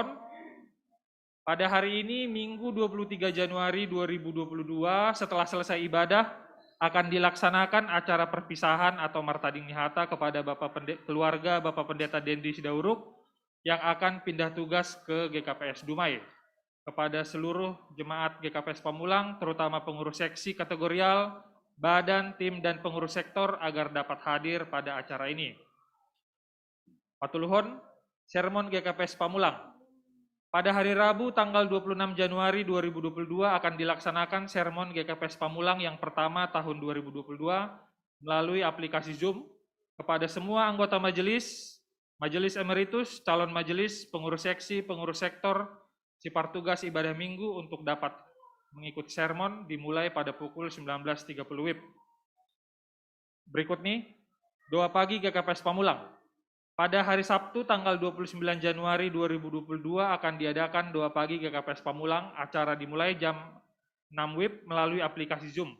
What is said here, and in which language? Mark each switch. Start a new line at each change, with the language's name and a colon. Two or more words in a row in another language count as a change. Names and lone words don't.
Batak Simalungun: Paduahon,
Indonesian: Pada hari ini, Minggu 23 Januari 2022, setelah selesai ibadah, akan dilaksanakan acara perpisahan atau
Batak Simalungun: martading nihata
Indonesian: kepada keluarga Bapak Pendeta Dendi Sidauruk yang akan pindah tugas ke GKPS Dumai. Kepada seluruh jemaat GKPS Pamulang, terutama pengurus seksi kategorial, badan, tim, dan pengurus sektor agar dapat hadir pada acara ini.
Batak Simalungun: Patuluhun, sermon GKPS Pamulang.
Indonesian: Pada hari Rabu tanggal 26 Januari 2022 akan dilaksanakan sermon GKPS Pamulang yang pertama tahun 2022 melalui aplikasi Zoom kepada semua anggota majelis, majelis emeritus, calon majelis, pengurus seksi, pengurus sektor, Sipartugas ibadah minggu untuk dapat mengikuti sermon dimulai pada pukul 19.30 WIB. Berikut nih, doa pagi GKPS Pamulang. Pada hari Sabtu tanggal 29 Januari 2022 akan diadakan doa pagi GKPS Pamulang. Acara dimulai jam 6 WIB melalui aplikasi Zoom.